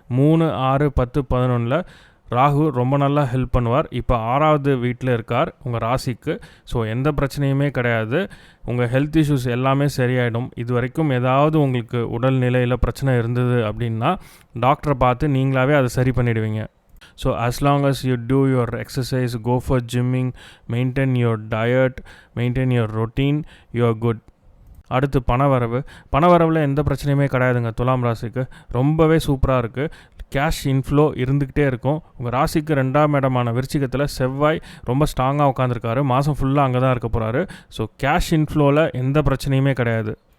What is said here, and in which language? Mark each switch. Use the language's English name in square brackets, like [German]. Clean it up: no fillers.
[Tamil] 3, 6, 10, 11 ராகு ரொம்ப நல்லா ஹெல்ப் பண்ணுவார். இப்போ 6வது வீட்டில் இருக்கார் உங்கள் ராசிக்கு. ஸோ எந்த பிரச்சனையுமே கிடையாது. உங்கள் ஹெல்த் இஷ்யூஸ் எல்லாமே சரியாயிடும். இது வரைக்கும் ஏதாவது உங்களுக்கு உடல்நிலையில் பிரச்சனை இருந்தது அப்படின்னா டாக்டரை பார்த்து நீங்களாகவே அதை சரி பண்ணிடுவீங்க. [English] So as long as you do your exercise, go for gymming, maintain your diet, maintain your routine, you are good. [Tamil] அடுத்து பணவரவில் எந்த பிரச்சனையுமே கிடையாதுங்க. துலாம் ராசிக்கு ரொம்பவே சூப்பராக இருக்குது. கேஷ் இன்ஃப்ளோ இருந்துக்கிட்டே இருக்கும். உங்கள் ராசிக்கு 2ஆம் இடமான விருச்சிகத்தில் செவ்வாய் ரொம்ப ஸ்ட்ராங்காக உட்காந்துருக்காரு. மாதம் ஃபுல்லாக அங்கே தான் இருக்க போகிறாரு. ஸோ கேஷ் இன்ஃப்ளோவில் எந்த பிரச்சனையுமே கிடையாது.